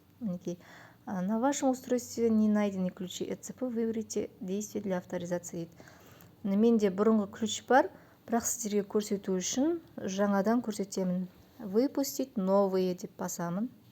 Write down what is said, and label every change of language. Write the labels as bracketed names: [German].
[Kazakh] Мінекей, [Russian] на вашем устройстве не найдены ключи ECP, выберите действие для авторизации. [Kazakh] Менде бұрынғы ключ бар, бірақ сіздерге көрсету үшін жаңадан көрсетемін. [Russian] Выпустить новые [Kazakh] деп басамын.